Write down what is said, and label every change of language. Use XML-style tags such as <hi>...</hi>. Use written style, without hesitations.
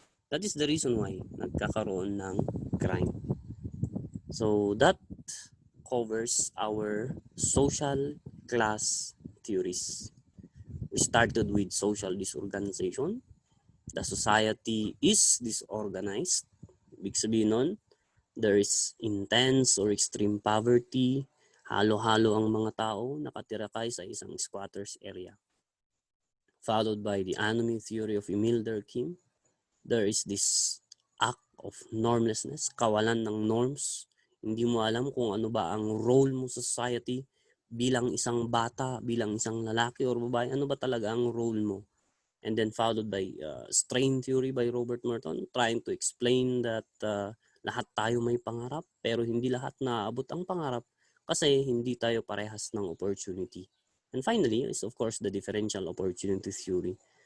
<en>That is the reason why</en> <tl>nagkakaroon ng</tl> <en>crime. So that covers our social class theories. We started with social disorganization. The society is disorganized.</en> <tl>Ibig sabihin nun,</tl> <en>there is intense or extreme poverty.</en> <tl>Halo-halo ang mga tao, nakatira sa isang squatters area.</tl> <en>Followed by the anomy theory of Emile Durkheim. There is this act of normlessness,</en> <tl>kawalan ng norms. Hindi mo alam kung ano ba ang role mo sa society bilang isang bata, bilang isang lalaki or babae, ano ba talaga ang role mo.</tl> <en>And then followed by strain theory by Robert Merton, trying to explain that</en> <tl>lahat tayo may pangarap, pero hindi lahat naaabot ang pangarap kasi hindi tayo parehas ng opportunity.</tl> <en>And finally is of course the differential opportunity theory.</en>